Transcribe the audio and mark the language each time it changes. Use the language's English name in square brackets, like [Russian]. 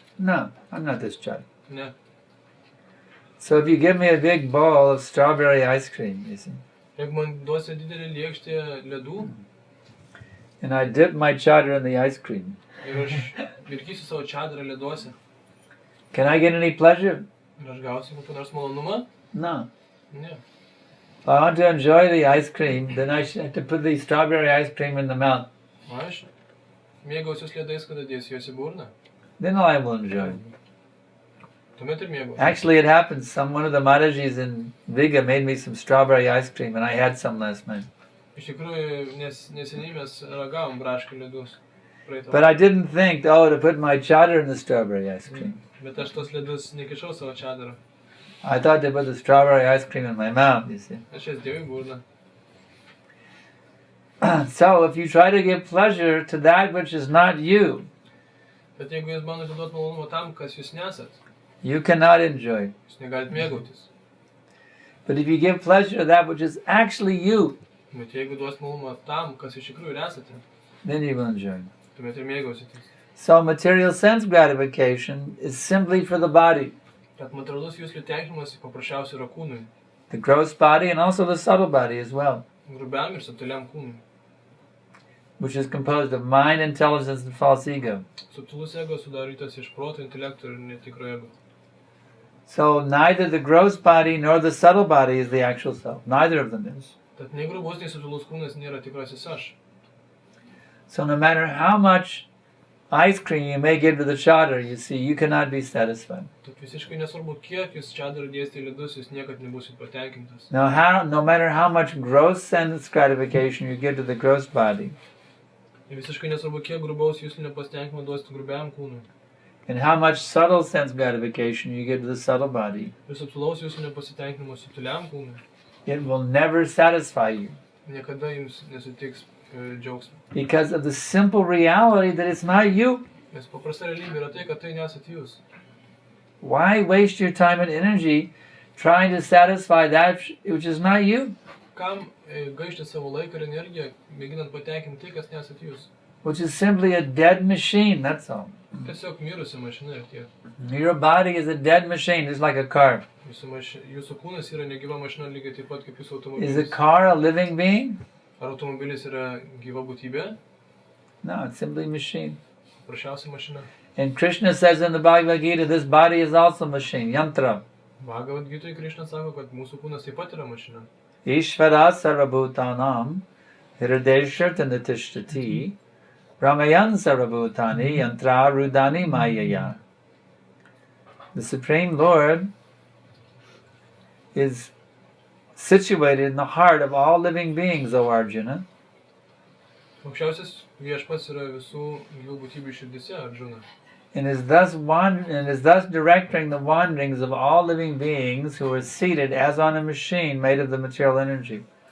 [English] No, I'm not this chatter. [Lithuanian] Ne. [English] So if you give me a big bowl of strawberry ice cream, you see, [Lithuanian] Jeigu man duosi didelį lėkštę ledų [English] and I dip my chatter in the ice cream, [Lithuanian] ir aš mirkysiu savo čadarą leduose [English] can I get any pleasure? [Lithuanian] ir aš gausiu kokį nors malonumą? [English] No. [Lithuanian] Ne. [English] If I want to enjoy the ice cream, then I should have to put the strawberry ice cream in the mouth. [Lithuanian] O aš mėgausius ledais, kada dėsiu juos į burną. [English] Then I will enjoy. [Lithuanian] Tuomet ir mėgausiu. [English] Actually, it happens. One of the Maharajis in Viga made me some strawberry ice cream, and I had some last night. [Lithuanian] Iš tikrųjų, neseniai mes ragavom braškių ledus. [English] But I didn't think, to put my chatter in the strawberry ice cream. [Lithuanian] Bet aš tos ledus nekišau savo čadarą. [English] I thought to put the strawberry ice cream in my mouth, you see. [Lithuanian] Aš jas dėjau į burną. [English] So if you try to give pleasure to that which is not you, [Lithuanian] Bet jeigu jūs bandote duoti malonumą tam, kas jūs nesat, [English] you cannot enjoy. [Lithuanian] jūs negalit mėgautis. [English] But if you give pleasure to that which is actually you, [Lithuanian] Bet jeigu duos malonumą tam, kas iš tikrųjų esate, [English] then you will enjoy. [Lithuanian] tuomet ir mėgausitės. [English] So material sense gratification is simply for the body, [Lithuanian] Kad materialus jūsų tenkinimas paprasčiausiai yra kūnui, [English] the gross body and also the subtle body as well, [Lithuanian] grubiam ir subtiliam kūnui. [English] which is composed of mind, intelligence, and false ego. [Lithuanian] Subtilus ego sudarytas iš proto, intelekto ir netikro ego. [English] So neither the gross body nor the subtle body is the actual self. Neither of them is. [Lithuanian] Tad nei grubus, nei subtilus kūnas nėra tikrasis aš. [English] So no matter how much ice cream you may give to the chatter, you see, you cannot be satisfied. [Lithuanian] Tad visiškai nesvarbu, kiek jūs čadarą dėsite į ledus, jūs niekad nebūsit patenkintas. [English] No matter how much gross sense gratification you give to the gross body, [Lithuanian] Ir visiškai nesvarbu, kiek grubaus jūsų nepasitenkinimo duosite grubiam kūnui. [English] and how much subtle sense gratification you give to the subtle body, [Lithuanian] Ir subtilaus jūsų nepasitenkinimo subtiliam kūnui. [English] it will never satisfy you [Lithuanian] Niekada jums nesutiks džiaugsmo. [English] because of the simple reality that it's not you. [Lithuanian] Nes paprasta realybė yra tai, kad tai nesat jūs. [English] Why waste your time and energy trying to satisfy that which is not you, [Lithuanian] Kam gaišti savo laiką ir energiją, mėginant patenkinti tai, kas nesat jūs? [English] which is simply a dead machine, that's all. [Lithuanian] Tiesiog mirusi mašina ir tiek. [English] Your body is a dead machine, just like a car. [Lithuanian] Jūsų kūnas yra negyva mašina lygiai taip pat kaip jūsų [English] Is a [Lithuanian] automobilis. [English] car a living being? [Lithuanian] Ar automobilis yra gyva būtybė? [English] No, it's simply a machine. [Lithuanian] Prašiausia mašina. [English] And Krishna says in the Bhagavad Gita, this body is also a machine, yantra. [Lithuanian] Bhagavad Gitoje Krishna sako, kad mūsų kūnas taip pat yra mašina. [Sanskrit] Ishvara sarvabhutanam hirdeshirtanatishthati ramayan sarvabhutani yantra rudani mayaya. [English] The Supreme Lord is situated in the heart of all living beings, O Arjuna. [Lithuanian] Aukščiausias viešpats yra visų gyvų būtybių širdise, Arjuna. [English] And is thus directing the wanderings of all living beings who are seated as on a machine made of the material energy.